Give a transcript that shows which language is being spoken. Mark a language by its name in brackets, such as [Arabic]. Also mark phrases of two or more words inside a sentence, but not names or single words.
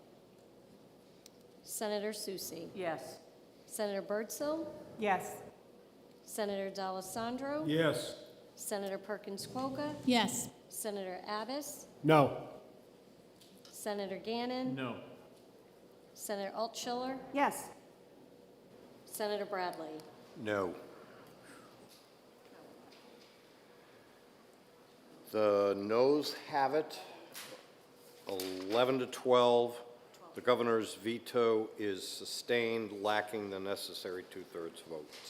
[English] Senator Susi, Yes. Senator Birdsell, Yes. Senator D'Alessandro, Yes. Senator Perkins Quokka, Yes. Senator Abbas, No. Senator Gannon, No. Senator Altschiller, Yes. Senator Bradley. No. The noes have it, 11 to 12. The governor's veto is sustained, lacking the necessary two-thirds vote.